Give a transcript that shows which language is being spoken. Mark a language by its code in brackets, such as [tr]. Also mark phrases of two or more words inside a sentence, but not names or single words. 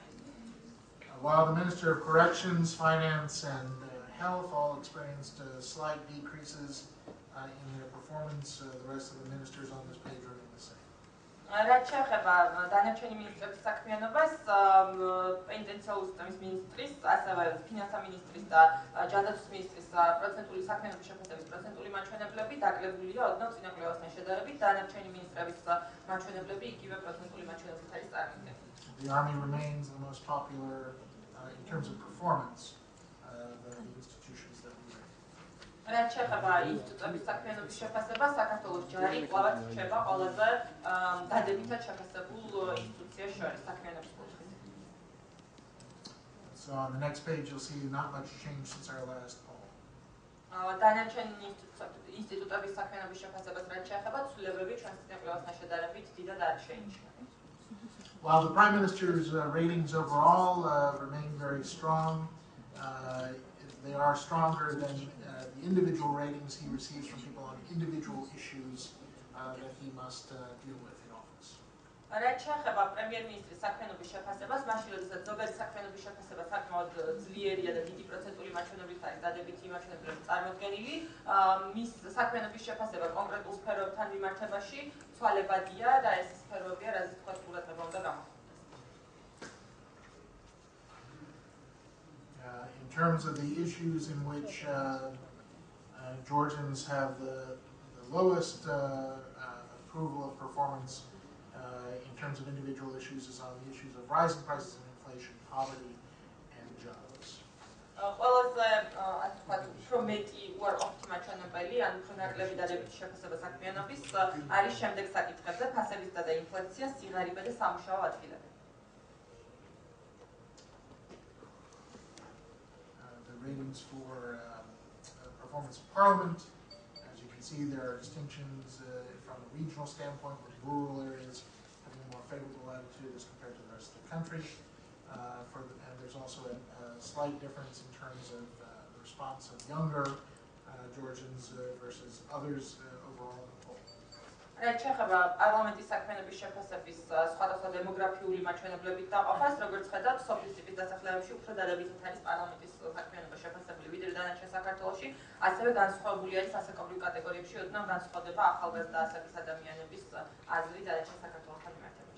[en] While the Minister of Corrections, Finance, and Health all experienced slight decreases in their performance, the rest of the ministers on this page remain the same. [ka] რაც შეეხება დანარჩენი მინისტრების საქმიანობას, პენტენციალურ სისტემის მინისტრის, ასევე ფინანსთა მინისტრის და ჯანდაცვის მინისტრის პროცენტული საქმიანობის შეფასების პროცენტული მაჩვენებლები დაკლებულია ოდნავ წინა კვლევასთან შედარებით, დანარჩენი მინისტრების მაჩვენებლები იგივე პროცენტული მაჩვენებლით არის წარმოდგენილი. [en] The Army remains the most popular in terms of performance, the institutions that we rate. [ka] რაც შეეხება ინსტიტუტების საქმიანობის შეფასებას, საქართველოს ჯარი კვლავაც რჩება ყველაზე დადებითად შეფასებულ ინსტიტუციაში შორის საქმიანობის კუთხით. [en] So on the next page, you'll see not much change since our last poll. [ka] დანარჩენი ინსტიტუტების საქმიანობის შეფასებას რაც შეეხება, ცვლილებები ჩვენს კვლევასთან შედარებით დიდად არ შეინიშნა. [en] While the Prime Minister's ratings overall remain very strong, they are stronger than the individual ratings he receives from people on individual issues that he must deal with in office. [ka] რაც შეეხება პრემიერ-მინისტრის საქმიანობის შეფასებას, მაშინ როდესაც ზოგადი საქმიანობის შეფასება საკმაოდ ძლიერია და დიდი პროცენტული მაჩვენებლით არის დადებითი მაჩვენებლები წარმოდგენილი, მის საქმიანობის შეფასება კონკრეტულ სფეროებთან მიმართებაში ცვალებადია და ეს სფეროებია, რაზეც თქვა ყურადღება უნდა გამოხატოს. [en] In terms of the issues in which Georgians have the lowest approval of performance in terms of individual issues is on the issues of rising prices and inflation, poverty, and jobs. [ka] ყველაზე ასე ვთქვათ, უფრო მეტი უარ ოპტიმაჩვენებელი, ან უფრო ნაკლები დადებითი შეფასება საქმიანობის არის შემდეგ საკითხებზე: ფასების და ინფლაცია, სიღარიბე და სამუშაო ადგილები. [en] The ratings for performance of Parliament, as you can see, there are distinctions from a regional standpoint with rural areas having a more favorable attitude as compared to the rest of the country. And there's also a slight difference in terms of the response of younger Georgians versus others overall in the poll. [ka] რაც შეეხება პარლამენტის საქმიანობის შეფასების სხვადასხვა დემოგრაფიული მაჩვენებლებით დაყოფას, როგორც ხედავთ, სოფლის ტიპის დასახლებებში უფრო დადებითად არის პარლამენტის საქმიანობა შეფასებული ვიდრე დანარჩენ საქართველოში, ასევე განსხვავებული არის ასაკობრივ კატეგორიებში ოდნავ განსხვავდება ახალგაზრდა ასაკის ადამიანების აზრი დანარჩენ საქართველოსთან მიმართებით.